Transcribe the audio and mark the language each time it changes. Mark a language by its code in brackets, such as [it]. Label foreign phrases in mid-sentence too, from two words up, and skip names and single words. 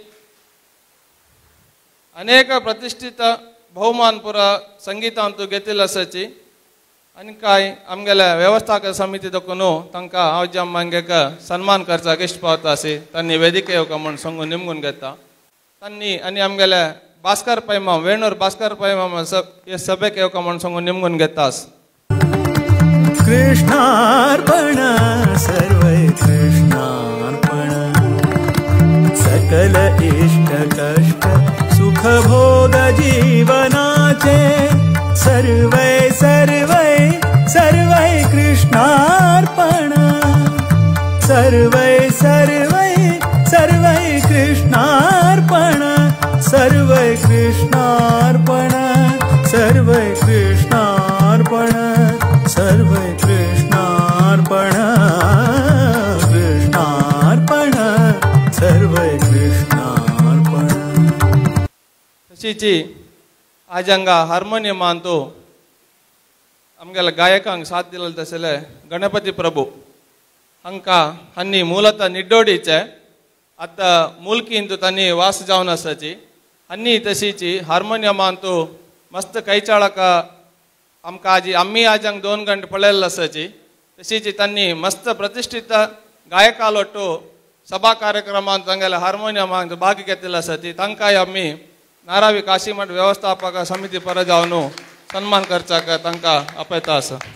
[kok] अनेक प्रतिष्ठित बहुमान पुरा संगीतांतू घेतिल्लो आसाची आनी कांय आमगेले व्यवस्थापक समिती दोकून तांकां हांव जम्मांगेक सन्मान करचाक इश्ट पावता आसी तांणी वेदिके येवका म्हूण सांगून निमगून घेता तांणी आनी आमगेले भास्कर पैमाम वेणूर भास्कर पैमाम हे सभेक येवका म्हूण सांगून निमगून घेता कृष्णार्पण सर्वै कृष्णार्पण सकल इष्ट कष्ट सुख भोग जीवनाचे सर्वै सर्वै सर्वै कृष्णार्पण सर्वै सर्वै सर्वै कृष्णार्पण सर्वै कृष्णार्पण सर्वै कृष्णार्पण सर्वै कृष्णार्पण कृष्णार्पण सर्वै कृष्णार्पण तशीची आज हांगा हार्मोनियम अंतू आमगेले गायकांक साथ दिलेले तशेले गणपती प्रभू हांकां हन्नी ಮೂಲತಃ निड्डोडीचे आतां मुलकी इंतू तांणी वास जावन आसाची हन्नी तशीची हार्मोनियम अंतू मस्त कैचाळक आमकां आजी आम्मी आजांक 2 गंटे पळयल्लो आसाची तशीची तांणी मस्त प्रतिष्ठित गायकालोटू सभा कार्यक्रमांत तांगेले हार्मोनियमांत भाग घेतिल्लो आसा ती तांकांय आमी नारावी काशीमठ व्यवस्थापक समिती पर जावन सन्मान करचाक तांकां आपयता आसा